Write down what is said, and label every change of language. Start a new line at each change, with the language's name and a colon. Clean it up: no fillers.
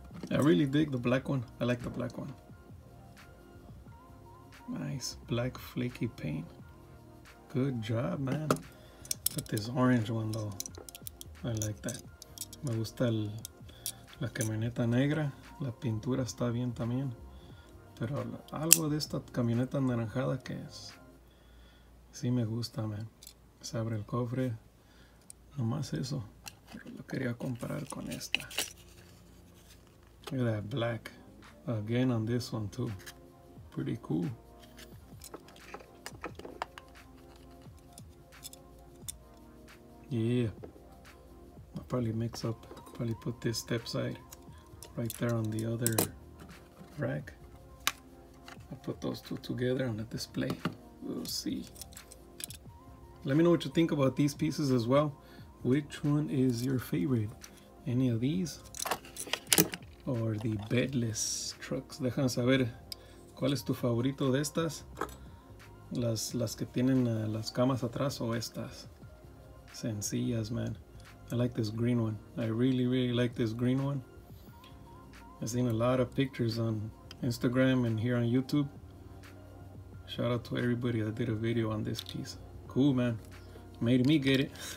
English: really dig the black one. I like the black one. Nice black flaky paint. Good job, man. But this orange one though, I like that.
Spanish: Me gusta la camioneta negra. La pintura está bien también. Pero algo de esta camioneta anaranjada que es, sí me gusta, man. Se abre el cofre. Nomás eso. Pero lo quería comparar con esta.
English: Look at that black. Again on this one too. Pretty cool. Yeah. I'll probably mix up. Probably put this step side right there on the other rack. I'll put those two together on the display. We'll see. Let me know what you think about these pieces as well. Which one is your favorite? Any of these? Or the bedless trucks?
Spanish: Déjame saber cuál es tu favorito de estas. Las que tienen las camas atrás o estas.
English: Sencillas, man. I like this green one. I really like this green one. I've seen a lot of pictures on Instagram and here on YouTube. Shout out to everybody that did a video on this piece. Cool, man. Made me get it.